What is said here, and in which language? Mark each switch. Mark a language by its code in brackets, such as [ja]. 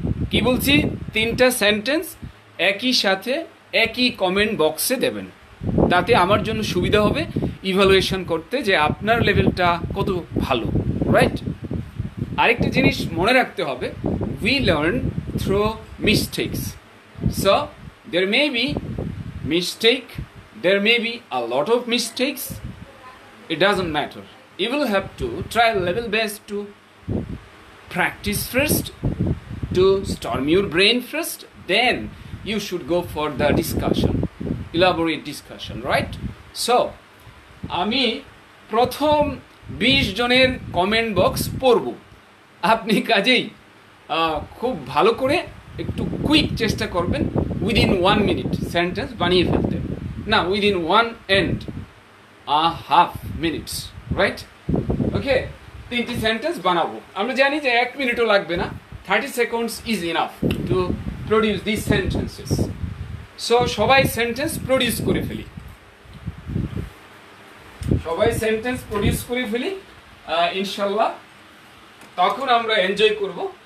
[bn] কি বলছি, তিনটা সেন্টেন্স একই সাথে একই কমেন্ট বক্সে দেবেন, তাতে আমার জন্য সুবিধা হবে ইভালুয়েশন করতে যে আপনার লেভেলটা কত ভালো, রাইট? আরেকটা জিনিস মনে রাখতে হবে, [en] We learn through mistakes. So there may be mistake, there may be a lot of mistakes, it doesn't matter. You will have to try level best to practice first, to storm your brain first, then you should go for the discussion, elaborate discussion, right? [bn] So আমি প্রথম 20 জনের comment box পড়ব, আপনি কাজেই খুব ভালো করে একটু কুইক চেষ্টা করবেন উইদিন 1 মিনিট সেন্টেন্স বানিয়ে ফেলতে, না [en] within 1.5 minutes, [bn] রাইট? ওকে, তিনটি সেন্টেন্স বানাবো। আমরা জানি যে 1 মিনিটও লাগবে না, [en] 30 seconds is enough to produce these sentences. [bn] So সবাই সেন্টেন্স প্রডিউস করে ফেলি, সবাই সেন্টেন্স প্রডিউস করে ফেলি, ইনশাল্লাহ তখন আমরা এনজয় করব।